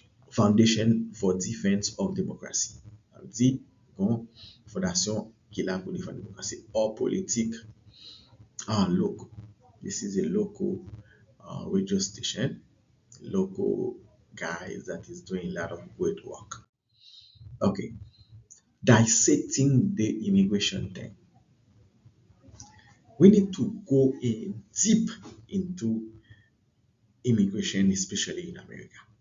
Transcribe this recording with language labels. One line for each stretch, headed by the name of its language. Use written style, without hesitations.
English: Foundation for Defense of Democracy.
French: Ça veut dire, bon, fondation qui est là pour défendre la démocratie hors politique local.
English: This is a local radio station, local guys that is doing a lot of great work. Okay, dissecting the immigration thing. We need to go in deep into immigration, especially in America.